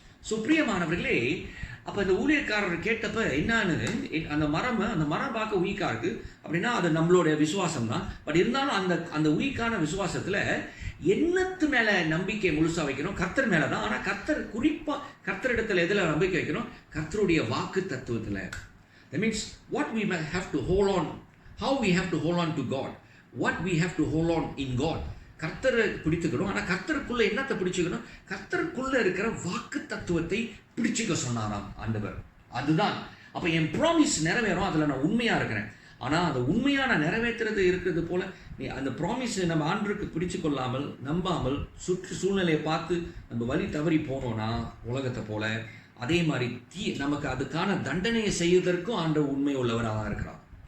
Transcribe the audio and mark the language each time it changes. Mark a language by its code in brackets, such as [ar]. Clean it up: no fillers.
[ta] சுப்ரியமானவர்களே, அப்போ இந்த ஊழியக்காரர் கேட்டப்ப என்னான்னு, அந்த மரம் பார்க்க வீக்கா இருக்கு அப்படின்னா அது நம்மளுடைய விசுவாசம் தான். பட் இருந்தாலும் அந்த வீக்கான விசுவாசத்துல என்னத்து மேல நம்பிக்கை முழுசா வைக்கணும்? கர்த்தர் மேல தான். ஆனா கர்த்தர் குறிப்பா கர்த்தரிடத்துல எதுல நம்பிக்கை வைக்கணும்? கர்த்தருடைய வாக்கு தத்துவத்துல. [en] That means what we have to hold on, how we have to hold on to God, what we have to hold on in God. [ta] கர்த்தரை பிடித்துக்கணும். ஆனால் கர்த்தருக்குள்ள என்னத்தை பிடிச்சுக்கணும்? கர்த்தருக்குள்ள இருக்கிற வாக்கு தத்துவத்தை பிடிச்சிக்க சொன்னாராம் ஆண்டவர். அதுதான் அப்போ என் ப்ராமிஸ் நிறைவேறும், அதில் நான் உண்மையாக இருக்கிறேன். ஆனால் அந்த உண்மையாக நான் நிறைவேற்றுறது இருக்கிறது போல நீ அந்த ப்ராமிஸ் நம்ம ஆண்டருக்கு பிடிச்சு கொள்ளாமல் நம்பாமல் சூழ்நிலையை பார்த்து நம்ம வழி தவறி போனோம்னா உலகத்தை போல, அதே மாதிரி நமக்கு அதுக்கான தண்டனையை செய்வதற்கும் ஆண்டவர் உண்மை உள்ளவராக இருக்கிறார்.